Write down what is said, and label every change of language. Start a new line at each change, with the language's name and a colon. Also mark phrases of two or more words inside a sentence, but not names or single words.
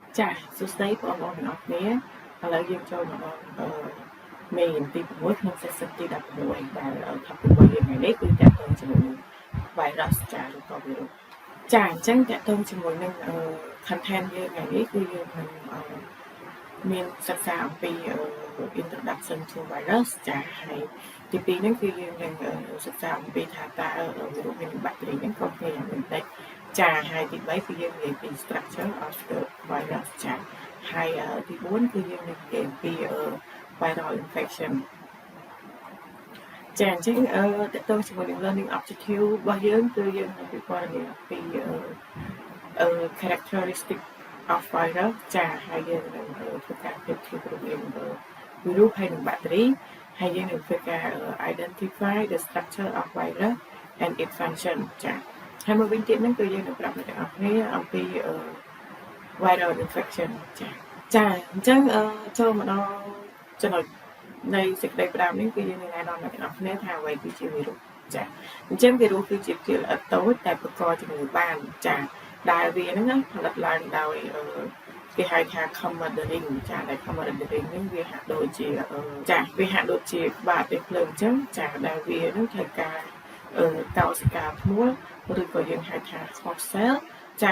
Khmer: ចាសួស្តីបងប្អូនទាំងអស់គ្នាឥឡូវយើងចូលមកដល់មេរៀនទី6ក្នុង session ទី16ដែល topic របស់យើងថ្ងៃនេះគឺ តាក់ទងជាមួយនឹង virus ចាឬក៏ virus ចាអញ្ចឹងតាក់ទងជាមួយនឹងcontent យើងថ្ងៃនេះគឺយើងនឹងមានសិក្សាអំពី
English: introduction to virus
Khmer: ចាហើយទី2ហ្នឹងគឺយើងនឹងសិក្សាអំពីថាតើ virus មានបាក់តេរីហ្នឹងក៏គ្នាយ៉ាងម៉េចចាហើយទី3គឺយើងនិយាយពី
English: structure of the virus
Khmer: ចាហើយទី4គឺយើងនឹងនិយាយពី
English: viral infection
Khmer: ចាអញ្ចឹងតើតើជាមួយនឹង
English: learning objective
Khmer: របស់យើងគឺយើងនឹងពិពណ៌នាពី
English: characteristic of virus
Khmer: ចាហើយយើងនឹងធ្វើការប្រៀបធៀបរវាង virus ហើយនិង bacteria ហើយយើងនឹងធ្វើការ
English: identify the structure of virus and its function
Khmer: ចាហើយមកវិញទៀតហ្នឹងគឺយើងនឹងប្រាប់អ្នកទាំងអស់គ្នាអំពី
English: viral infection
Khmer: ចាអញ្ចឹងចូលមកដល់ចំណុចនៃសេចក្តីផ្ដើមនេះគឺយើងនឹងណែនាំអ្នកទាំងអស់គ្នាថាអ្វីគឺជាវីរុសចាអញ្ចឹងវីរុសគឺជាភាគល្អិតតូចតែបង្កជំងឺបានចាដែលវាហ្នឹងផលិតឡើងដោយគេហៅថា commandering ចាដែល commandering នេះវាហាក់ដូចជាចាវាហាក់ដូចជាក្បាលទេភ្លើងអញ្ចឹងចាដែលវានឹងត្រូវការកោសិកាធ្មូលឬក៏យើងហៅថា
English: host cell
Khmer: ចា